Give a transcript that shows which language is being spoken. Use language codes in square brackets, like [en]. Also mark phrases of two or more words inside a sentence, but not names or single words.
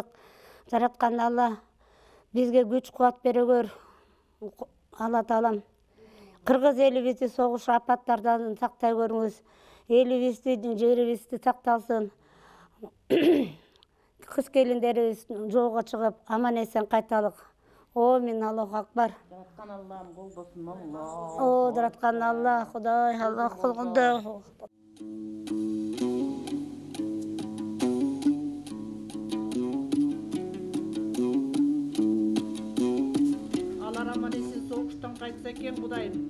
[ky] Жараткан Алла бизге күч кубат бере көр. Алла Таалам кыргыз элибизди согуш апаттардан сактай көрүңүз. Элибизди, жерибизди сакталсын. Кыз келиндерибиз жолго чыгып, аман эсен кайталык. [ar] آمين الله أكبر. [ky] Жараткан Аллам колдосун Алла. О, жараткан Алла, Кудай, Аллах кылгында. Алар аман эсен согуштан кайтса экен, Кудайым.